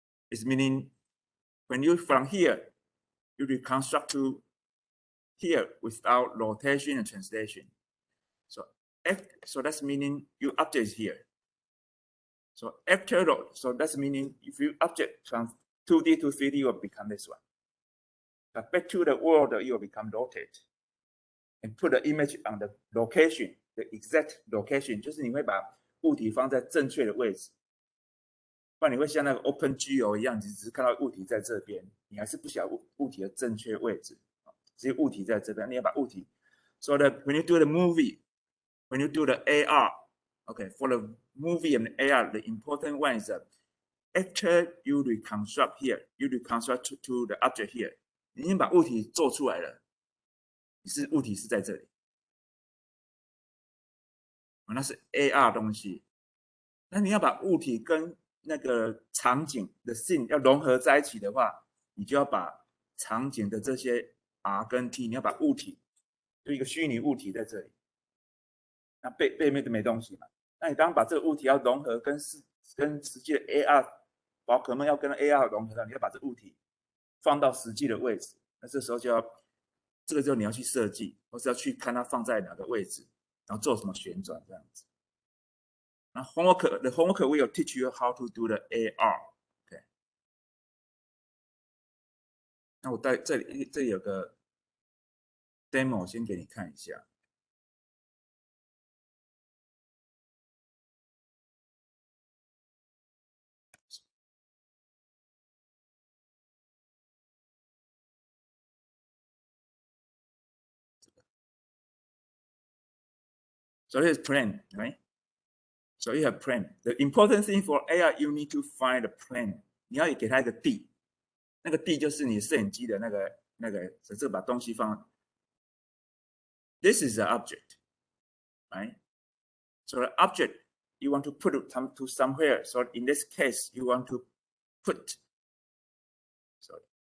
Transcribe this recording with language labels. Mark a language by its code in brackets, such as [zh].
[en] Is meaning when you from here, you reconstruct to here without rotation and translation. So that's meaning your object is here. So that's meaning if you object from 2D to 3D, will become this one. But back to the world, you will become rotate. And put the image on the location, the exact location， [zh] 就是你会把物体放在正确的位置，不然你会像那个 OpenGL 一样，你只是看到物体在这边，你还是不晓得物体的正确位置，只有物体在这边，你要把物体。 [en] So that when you do the movie, when you do the AR, okay, for the movie and AR, the important one is that after you reconstruct here, you reconstruct to the object here， [zh] 你已经把物体做出来了。物体是在这里，那是 AR 东西。那你要把物体跟那个场景的 scene 要融合在一起的话，你就要把场景的这些 R 跟 T， 你要把物体就一个虚拟物体在这里，那背面都没东西嘛。那你当把这个物体要融合跟实际的 AR， 宝可梦要跟 AR 融合到，你要把这个物体放到实际的位置，那这时候就要。这个时候你要去设计，或是要去看它放在哪个位置，然后做什么旋转这样子。 [en] 那 the homework will teach you how to do the AR。OK， [zh] 那我在这里有个 demo， 先给你看一下。 [en] So here's plane, right? So you have plane. The important thing for AR, you need to find the plane. [zh] 你要给它一个地，那个地就是你摄影机的那个，这把东西放。 [en] This is the object, right? So the object you want to put it to somewhere. So in this case, you want to put. Sorry.